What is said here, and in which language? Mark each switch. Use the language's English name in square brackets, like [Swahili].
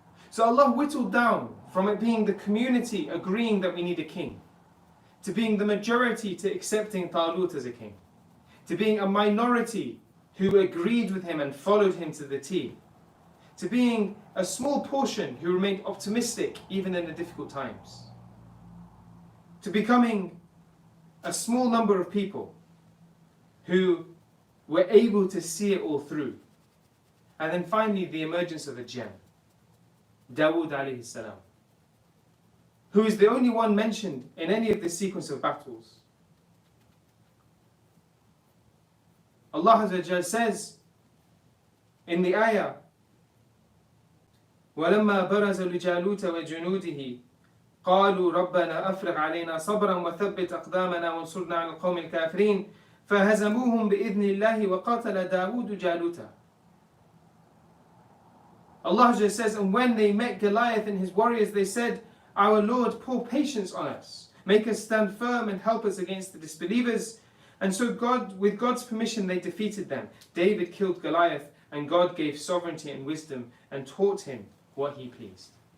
[English] So Allah whittled down from it being the community agreeing that we need a king, to being the majority to accepting Talut as a king, to being a minority who agreed with him and followed him to the T, to being a small portion who remained optimistic even in the difficult times, to becoming a small number of people who were able to see it all through. And then finally the emergence of a gem, Dawood alayhi salam, who is the only one mentioned in any of this sequence of battles. [Arabic] Allah Azza wa Jal [English] says in the ayah, [Arabic] وَلَمَّا بَرَزَ لِجَالُوتَ وَجُنُودِهِ قالوا ربنا أفرغ علينا صبرا وثبت أقدامنا وانصرنا على القوم الكافرين فهزموهم بإذن الله وقاتل داود جالوتا. [English] Allah says, and when they met Goliath and his warriors, they said, our Lord, pour patience on us, make us stand firm and help us against the disbelievers. And so God, with God's permission, they defeated them. David killed Goliath, and God gave sovereignty and wisdom and taught him what he pleased.